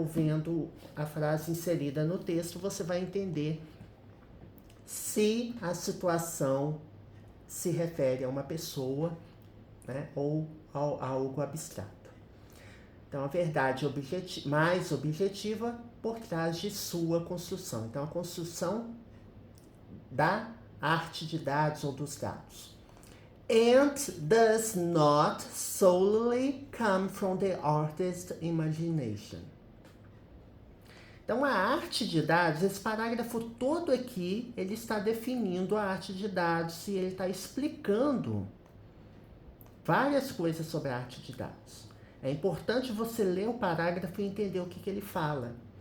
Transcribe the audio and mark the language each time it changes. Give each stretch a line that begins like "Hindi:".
Portuguese: Ou vendo a frase inserida no texto, você vai entender se a situação se refere a uma pessoa, né, ou a algo abstrato. Então, a verdade mais objetiva por trás de sua construção. Então, a construção da arte de dados ou dos dados.
English: And does not solely come from the artist's imagination.
Portuguese: Então, a arte de dados, esse parágrafo todo aqui, ele está definindo a arte de dados e ele está explicando várias coisas sobre a arte de dados. É importante você ler o parágrafo e entender o que ele fala.